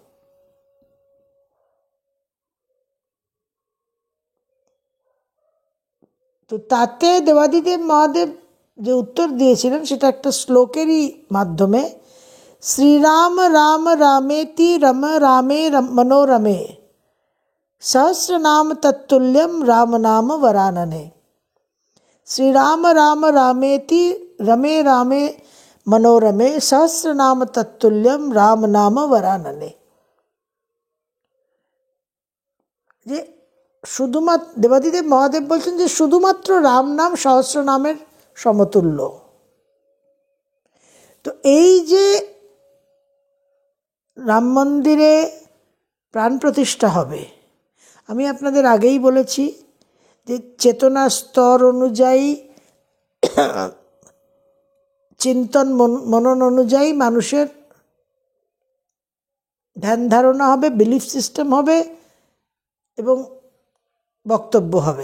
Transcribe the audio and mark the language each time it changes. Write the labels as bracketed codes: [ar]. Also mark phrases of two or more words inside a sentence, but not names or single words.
[bn] তো তাতে দেবাদিদেব মহাদেব যে উত্তর দিয়েছিলেন, সেটা একটা শ্লোকেরই মাধ্যমে, [sa] শ্রীরাম রাম রামেতি রম রামে মনোরমে सहस्रनाम तत्तुल्यम राम नाम वरानने। श्रीराम राम रामेति रमे रामे मनोरमे सहस्रनाम तत्तुल्यम राम नाम वरानने। [bn] যে শুধুমাত্র দেবাদিদেব মহাদেব বলছেন যে শুধুমাত্র রাম নাম সহস্র নামের সমতুল্য। তো এই যে রাম মন্দিরে প্রাণ প্রতিষ্ঠা হবে, আমি আপনাদের আগেই বলেছি যে চেতনা স্তর অনুযায়ী, চিন্তন মনন অনুযায়ী মানুষের ধ্যান ধারণা হবে, [en] belief system [bn] হবে এবং বক্তব্য হবে।